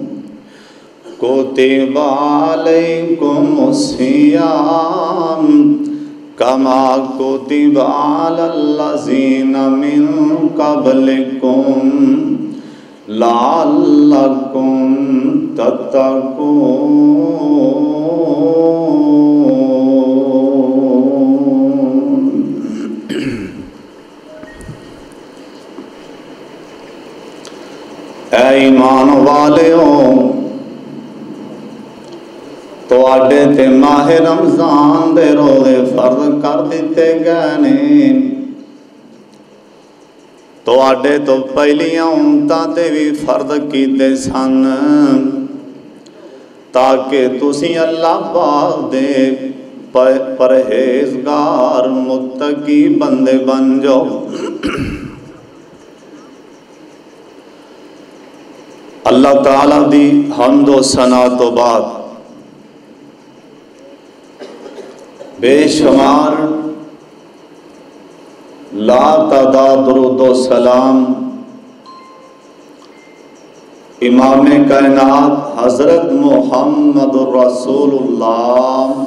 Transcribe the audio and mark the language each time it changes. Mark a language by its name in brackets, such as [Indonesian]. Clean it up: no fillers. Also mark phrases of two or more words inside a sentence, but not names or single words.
[Arabic] كتب عليكم الصيام كما كتب على الذين من قبلكم لعلكم تتقون۔ [Punjabi] اے ایمان والیو، تواڈے تے ماہ رمضان دے روزے فرض کر دیتے گئے نے۔ تواڈے تو پہلیاں امتاں تے بھی فرض کیتے سن تاکہ تسی اللہ پاک دے پرہیزگار متقی بندے بن جاؤ۔ اللہ تعالیٰ دی حمد و ثنا تو بعد بے شمار لا تعداد درود و سلام امام کائنات حضرت محمد رسول اللہ،